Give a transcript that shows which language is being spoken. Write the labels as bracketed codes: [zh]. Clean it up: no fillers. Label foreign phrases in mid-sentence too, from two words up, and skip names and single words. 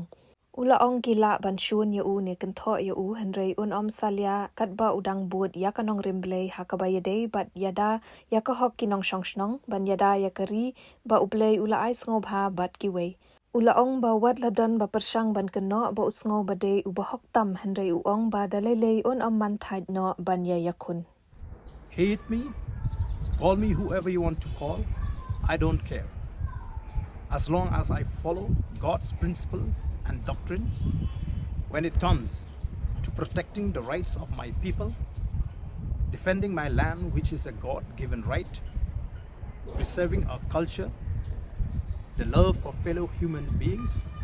[kha] Ulaong gila ban syun ya ne kentho ya henrei salia katba udang bud ya kanong rimblei hakabayadei bat yada ya kahok kinong shongshnong ban yada ya kari ba ublei ula ai sngob ha bat kiwei. Ulaong ba wat ladon ba persyang ban keno ba usngo ba dei ubahok tam henrei uong ba dalelei man thad no ban ya Ïakhun. [en] Hate me, call me whoever you want to call, I don't care. As long as I follow God's principle and doctrines when it comes to protecting the rights of my people, defending my land, which is a God-given right, preserving our culture, the love for fellow human beings.